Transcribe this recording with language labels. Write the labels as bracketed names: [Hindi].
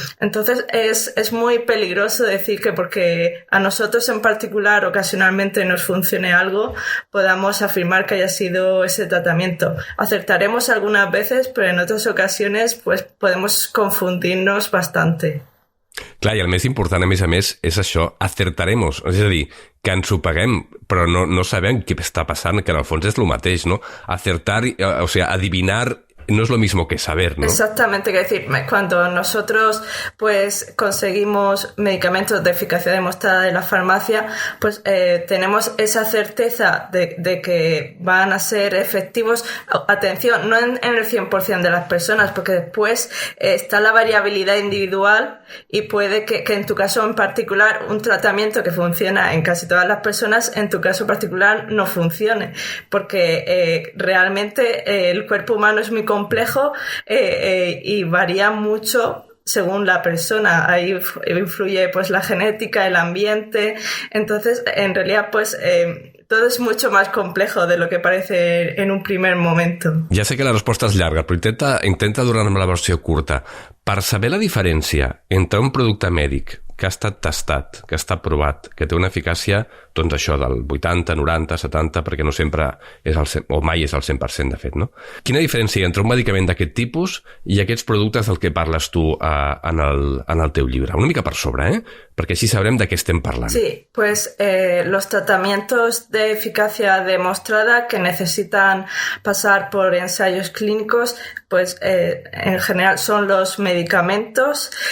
[Spanish] Entonces es muy peligroso decir que porque a nosotros en particular ocasionalmente nos funcione algo, podamos afirmar que haya sido ese tratamiento. Acertaremos algunas veces, pero en otras ocasiones pues podemos confundirnos bastante. [Catalan] Clar, i el més important, a més, és això, acertaremos. És a dir, que ens ho paguem, però no sabem què està passant, que en el fons és el mateix, ¿no? [Spanish] Acertar, o sea, adivinar no es lo mismo que saber, ¿no? Exactamente, es decir, cuando nosotros pues conseguimos medicamentos de eficacia demostrada de la farmacia, pues tenemos esa certeza de que van a ser efectivos. Atención, no en el 100% de las personas, porque después está la variabilidad individual y puede que en tu caso en particular un tratamiento que funciona en casi todas las personas, en tu caso particular no funcione, porque realmente el cuerpo humano es muy complejo y varía mucho según la persona. Ahí influye pues la genética, el ambiente. Entonces, en realidad, pues todo és mucho más complejo de lo que parece en un primer momento. [Catalan] Ja sé que la resposta és llarga, però intenta donar-me la versió curta. Per saber la diferència entre un producte mèdic que ha estat testat, que està provat, que té una eficàcia, doncs això, del 80, 90, 70, perquè no sempre és o mai és el 100%, de fet, no? Quina diferència hi ha entre un medicament d'aquest tipus i aquests productes del que parles tu en el teu llibre? Una mica per sobre, perquè així sabrem de què estem parlant. [Spanish] Sí, pues los tratamientos de eficacia demostrada que necesitan pasar por ensayos clínicos, pues en general son los medicamentos